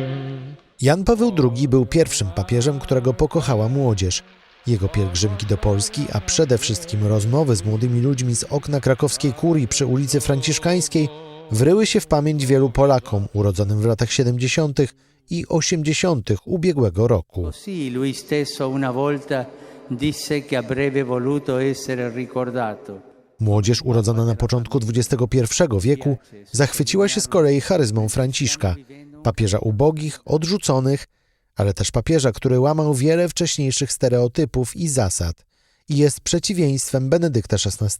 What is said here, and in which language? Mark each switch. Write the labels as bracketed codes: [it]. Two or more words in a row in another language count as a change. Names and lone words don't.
[pl] Jan Paweł II był pierwszym papieżem, którego pokochała młodzież. Jego pielgrzymki do Polski, a przede wszystkim rozmowy z młodymi ludźmi z okna krakowskiej kurii przy ulicy Franciszkańskiej wryły się w pamięć wielu Polakom urodzonym w latach 70. i 80. ubiegłego roku. [it] Così lui stesso una volta disse che avrebbe voluto essere ricordato. [pl] Młodzież urodzona na początku XXI wieku zachwyciła się z kolei charyzmą Franciszka, papieża ubogich, odrzuconych, ale też papieża, który łamał wiele wcześniejszych stereotypów i zasad i jest przeciwieństwem Benedykta XVI.